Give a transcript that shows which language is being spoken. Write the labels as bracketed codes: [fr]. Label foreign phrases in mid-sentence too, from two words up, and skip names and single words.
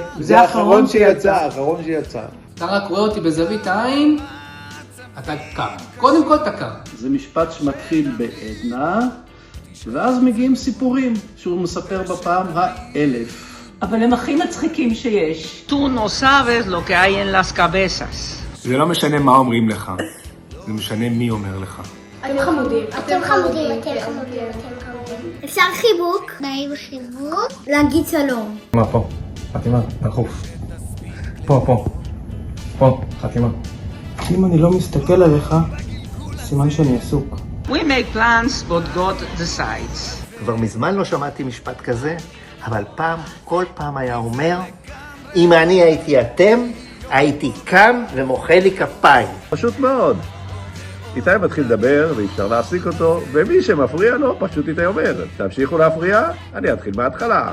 [he] זה האחרון שיצא. אתה רק רואה אותי בזווית העין, אתה קם. קודם כל אתה קם. זה משפט שמתחיל בעדנה, ואז מגיעים סיפורים שהוא מספר בפעם ה-1000. אבל הם הכי מצחיקים שיש. [es] Tú no sabes lo que hay en las cabezas. [he] זה לא משנה מה אומרים לך, זה משנה מי אומר לך. אתם חמודים. אפשר חיבוק? נעים חיבוק? להגיד שלום. מה פה? חתימה, דחוף. פה, חתימה. אם אני לא מסתכל עליך, סימן שאני עסוק. [en] We make plans but God decides. [he] כבר מזמן לא שמעתי משפט כזה, אבל כל פעם היה אומר, אם אני הייתי אתם, הייתי קם ומוחא לי כפיים. פשוט מאוד. איתי מתחיל לדבר ואי אפשר להפסיק אותו, ומי שמפריע לו פשוט איתי אומר, תמשיכו להפריע, אני אתחיל מההתחלה.